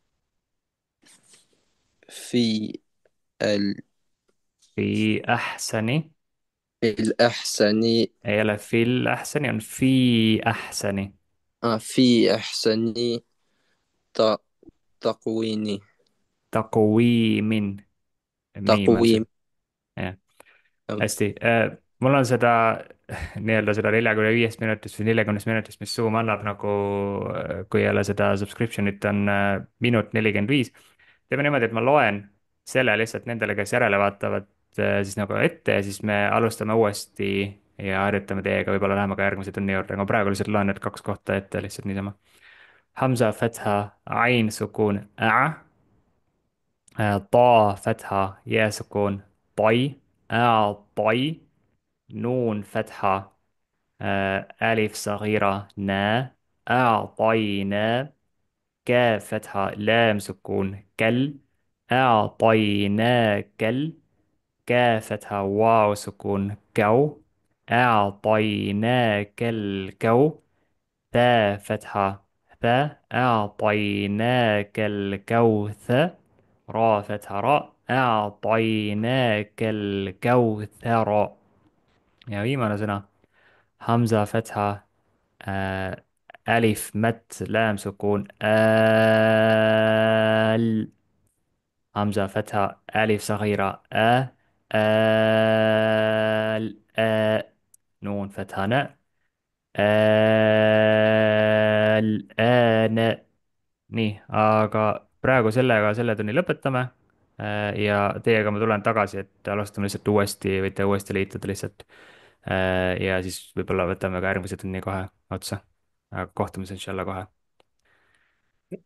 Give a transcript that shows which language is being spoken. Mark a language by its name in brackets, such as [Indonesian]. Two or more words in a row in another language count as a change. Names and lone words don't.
[Arabic] في ال- في أحسن, الأحسن [Estonian] ei ole [Arabic] في الأحسن, [Estonian] on [Arabic] في أحسن. في أحسن ت- تقويم [Estonian] Taqwiimin, miim on see. [Arabic] تقويم [Estonian] jah, hästi. Mul on seda nii-öelda seda 45 minutist või 40 minutist, mis Zoom annab nagu, kui ei ole seda subscription'it, on minut 45. teeme niimoodi, et ma loen selle lihtsalt nendele, kes järele vaatavad, siis nagu ette ja siis me alustame uuesti ja harjutame teiega, võib-olla läheme ka järgmise tunni juurde, aga praegu lihtsalt loen need kaks kohta ette lihtsalt niisama. [Arabic] همزة فتحة عين سكون, طا فتحة يا سكون طي طي نون فتحة ألف صغيرة نا أعطينا كاف فتحة لام سكون كل أعطيناك كاف فتحة واو سكون كو أعطيناك الكو تا فتحة ثا أعطيناك الكوثر را فتحة راء أعطيناك الكوثر. [Estonian] ja viimane sõna [Arabic] Hamza فتحة ألف مت لام سكون همزة فتحة ألف صغيرة نون فتحة ن الآن. [Estonian] nii, aga praegu sellega selle tunni lõpetame. Ja teiega ma tulen tagasi, et alustame lihtsalt uuesti, võite uuesti liituda lihtsalt. Ja siis võib-olla võtame ka järgmise tunni kohe otsa. aga kohtume siis inshallah kohe.